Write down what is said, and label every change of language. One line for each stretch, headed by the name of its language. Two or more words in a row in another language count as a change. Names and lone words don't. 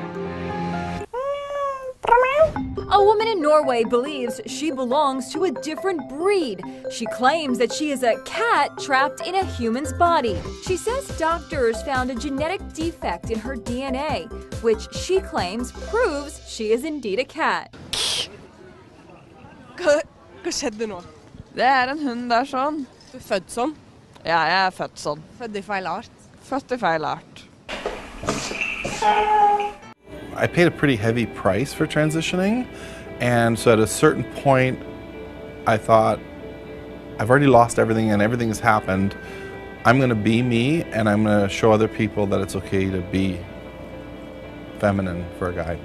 English: A woman in Norway believes she belongs to a different breed. She claims that she is a cat trapped in a human's body. She says doctors found a genetic defect in her DNA, which she claims proves she is indeed a cat.
Norwegian: Hva skjedde nå? Det en hund der sånn. Du født sånn? Ja, jeg født sånn. Født i feil art? Født i feil art.
English: I paid a pretty heavy price for transitioning, and so at a certain point I thought, I've already lost everything and everything has happened. I'm going to be me, and I'm going to show other people that it's okay to be feminine for a guy.